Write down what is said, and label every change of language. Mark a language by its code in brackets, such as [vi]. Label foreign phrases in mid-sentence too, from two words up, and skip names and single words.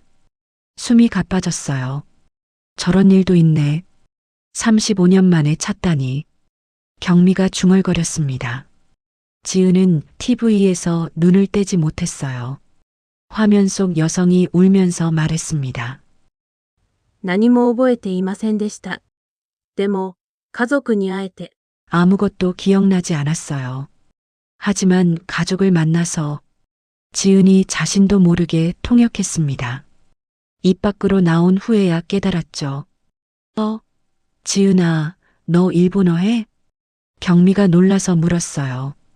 [ko] 숨이 가빠졌어요. 저런 일도 있네. 35년 만에 찾다니. 경미가 중얼거렸습니다. 지은은 TV에서 눈을 떼지 못했어요. 화면 속 여성이 울면서 말했습니다. [ja] 何も覚えていませんでした。でも、家族に会えて、 [ko] 아무것도 기억나지 않았어요. 하지만 가족을 만나서 지은이 자신도 모르게 통역했습니다. 입 밖으로 나온 후에야 깨달았죠. 지은아, 너 일본어 해? 경미가 놀라서 물었어요.